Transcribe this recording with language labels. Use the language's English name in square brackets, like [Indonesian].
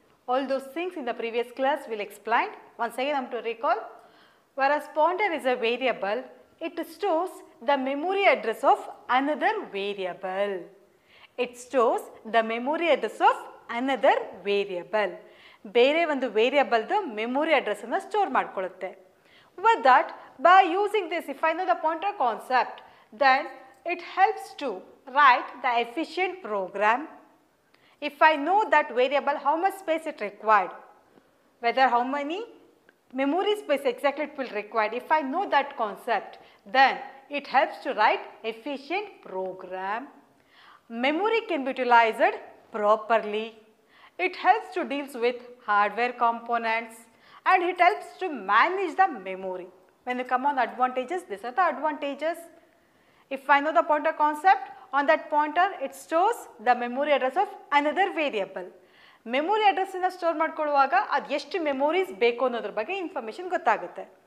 [English] All those things in the previous class we will explain. Once again I am to recall, whereas pointer is a variable, it stores the memory address of another variable. It stores the memory address of another variable. [Kannada] ಬೇರೆ ಒಂದು ವೇರಿಯಬಲ್ದು memory ಅಡ್ರೆಸ್ಸನ್ನು store ಮಾಡಿಕೊಳ್ಳುತ್ತೆ. [English] With that, by using this, if I know the pointer concept, then it helps to write the efficient program. If I know that variable, how much space it required, whether how many memory space exactly it will require, if I know that concept, then it helps to write efficient program. Memory can be utilized properly. It helps to deal with hardware components and it helps to manage the memory. When you come on the advantages, these are the advantages. If I know the pointer concept, on that pointer it stores the memory address of another variable. [Kannada] Memory address ina store ಮಾಡ್ಕೊಳ್ಳುವಾಗ ಅದು ಎಷ್ಟು memories ಬೇಕು ಅನ್ನೋದ್ರ ಬಗ್ಗೆ information ಗೊತ್ತಾಗುತ್ತೆ.